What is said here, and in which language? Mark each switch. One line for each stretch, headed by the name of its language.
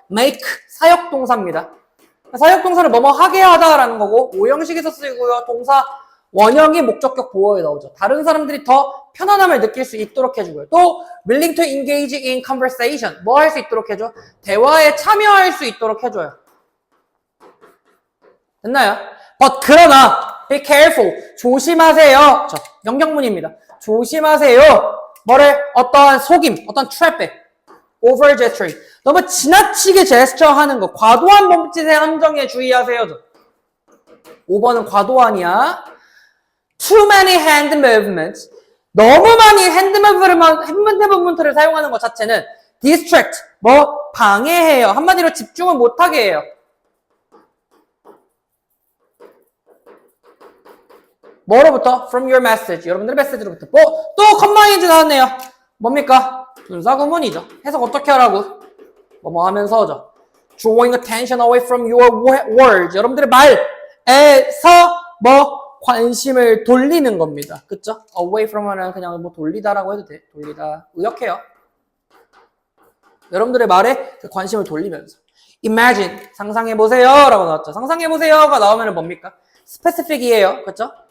Korean: make, 사역동사입니다. 사역동사를 뭐뭐 하게 하다라는 거고 오형식에서 쓰이고요. 동사 원형이 목적격 보어에 나오죠. 다른 사람들이 더 편안함을 느낄 수 있도록 해주고요.
English: 또 willing to engage in conversation.
Korean: 뭐 할 수 있도록 해줘? 대화에 참여할 수 있도록 해줘요. 됐나요?
English: But 그러나 be careful.
Korean: 조심하세요. 저 영경문입니다. 조심하세요. 뭐를? 어떠한 속임, 어떤 트랩에
English: over gesturing.
Korean: 너무 지나치게 제스처 하는 거, 과도한 몸짓의 함정에 주의하세요. 5번은 과도한이야.
English: Too many hand movements.
Korean: 너무 많이 핸드 무브먼트를 사용하는 것 자체는 distract, 뭐 방해해요. 한마디로 집중을 못하게 해요.
English: 뭐로부터? From your message.
Korean: 여러분들의 메시지로부터. 또 컴마인드 나왔네요. 뭡니까? 분사구문이죠. 해석 어떻게 하라고? 뭐 하면서죠.
English: Drawing attention away from your words.
Korean: 여러분들의 말에서 뭐 관심을 돌리는 겁니다. 그쵸? Away from 하면 그냥 뭐 돌리다라고 해도 돼. 돌리다. 의역해요. 여러분들의 말에 그 관심을 돌리면서. Imagine. 상상해보세요. 라고 나왔죠. 상상해보세요가 나오면 뭡니까? Specific이에요. 그쵸?